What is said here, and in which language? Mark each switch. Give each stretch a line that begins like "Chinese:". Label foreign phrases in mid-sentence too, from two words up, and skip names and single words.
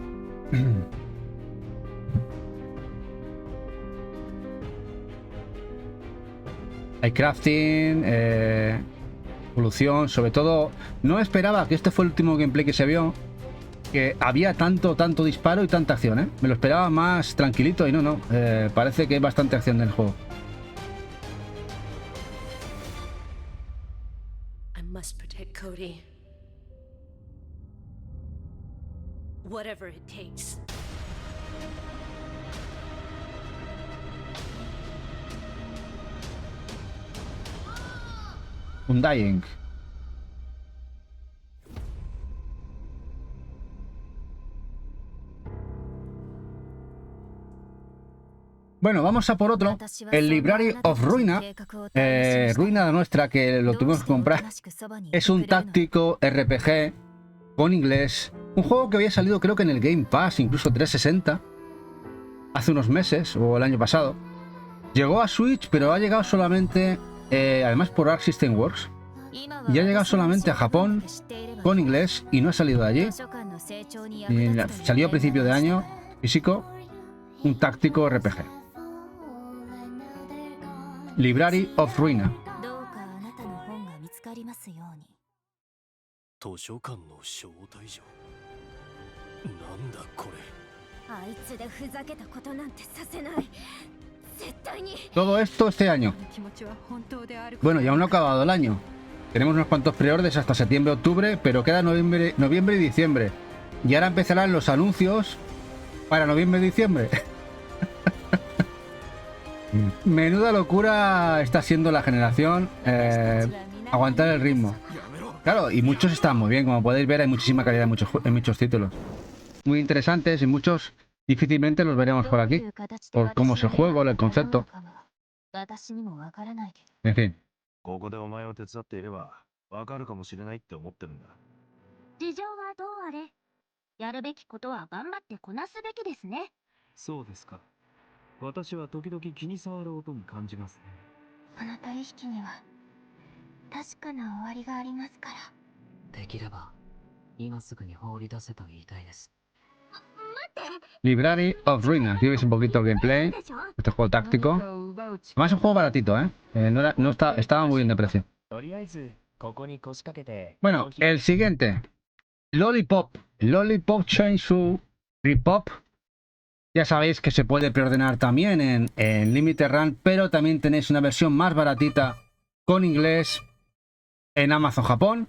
Spanish: Hay crafting, evolución, sobre todo. No esperaba que este fue el último gameplay que se vio, que había tanto disparo y tanta acción, Me lo esperaba más tranquilito y no. Parece que hay bastante acción en el juego. Cody.
English: Whatever it takes.
Spanish: Undying. Bueno, vamos a por otro. El Library of Ruina. Ruina nuestra, que lo tuvimos que comprar. Es un táctico RPG con inglés. Un juego que había salido creo que en el Game Pass, incluso 360. Hace unos meses, o el año pasado. Llegó a Switch, pero ha llegado solamente, además por Arc System Works. Y ha llegado solamente a Japón con inglés y no ha salido de allí. Salió a principio de año, físico, un táctico RPG. Library of Ruina.
Japanese: 図書館の招待状。なんだこれ。あいつでふざけたことなんてさせない。絶対に。
Spanish: Todo esto este año. Bueno, y aún no ha acabado el año. Tenemos unos cuantos preórdenes hasta septiembre-octubre, pero queda noviembre y diciembre. Y ahora empezarán los anuncios para noviembre y diciembre. Menuda locura está siendo la generación. Aguantar el ritmo. Claro, y muchos están muy bien, como podéis ver, hay muchísima calidad en muchos títulos. Muy interesantes y muchos difícilmente los veremos por aquí. Por cómo es el juego, el concepto. En fin.
Japanese: ここでお前を手伝っていればわかるかもしれないって思ってるんだ。事情はどうあれ、やるべきことは頑張ってこなすべきですね。そうですか。私は時々気に障る音に感じますね。この取引には確かな終わりがありますから。できれば今すぐに放り出せと言いたいです。
Spanish: Library of Ruina. Aquí veis un poquito el gameplay. Este juego táctico. Además es un juego baratito, ¿eh? Estaba muy bien de precio. Bueno, el siguiente. Lollipop. Lollipop Chainsaw Repop. Ya sabéis que se puede preordenar también en Limited Run, pero también tenéis una versión más baratita con inglés en Amazon Japón.